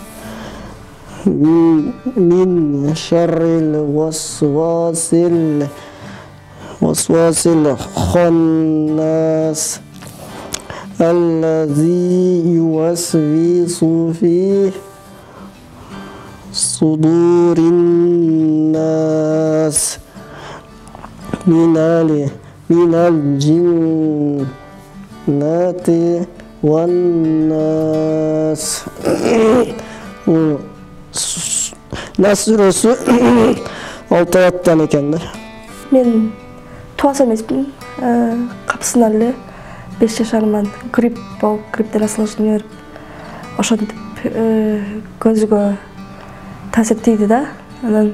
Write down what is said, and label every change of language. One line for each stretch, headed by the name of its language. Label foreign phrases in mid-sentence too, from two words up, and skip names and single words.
Arabic: من شر الوسواس الخناس الذي يوسوس في صدور الناس من الجنة والناس.
Kyrgyz: Нас сүрөсү 6 аяттан экен да. Мен туаса эмеспин. Капсынан эле 5 жашарыман грипп болуп, грипптен осложнение берип, ошентип көзгө таасир тийди да.